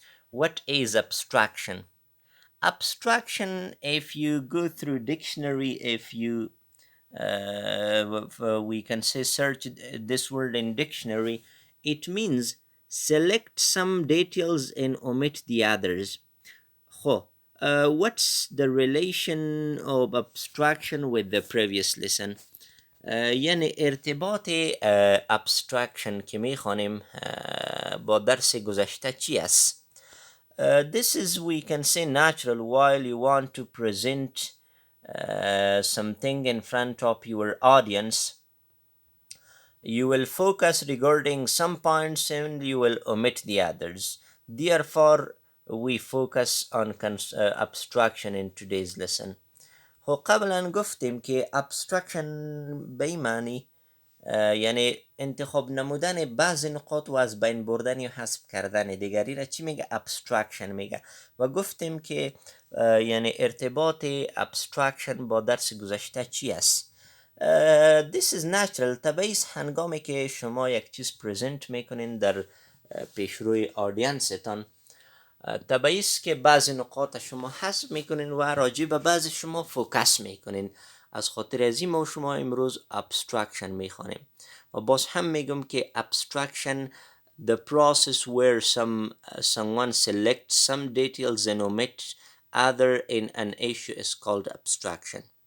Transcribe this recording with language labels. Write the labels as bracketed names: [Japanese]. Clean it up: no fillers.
[English] What is abstraction? Abstraction, if you go through dictionary, if you we can say search this word in dictionary, it means select some details and omit the others. Ho, what's the relation of abstraction with the previous lesson? [Persian] یعنی ارتباط abstraction که میخوانیم با درس گذشته چی است؟ [English] This is, we can say, natural. While you want to present something in front of your audience, you will focus regarding some points and you will omit the others. Therefore, we focus on abstraction in today's lesson. [Persian] خب قبلا گفتیم که abstraction به این معنی یعنی انتخاب نمودن بعض نقاط و از بین بردن یا حذف کردن دیگری را چی میگه؟ abstraction میگه. و گفتیم که یعنی ارتباط abstraction با درس گذشته چی است؟ [English] This is natural. [Persian] طبیعی است هنگامی که شما یک چیز پرزنت میکنین در پیشروی آدینستان، طبیعی است که بعضی نقاط شما حذف میکنین و راجع به بعضی شما فوکس میکنین. از خاطر از این ما شما امروز abstraction میخوانیم. و باز هم میگم که [English] abstraction, the process where someone selects some details and omit other in an issue is called abstraction.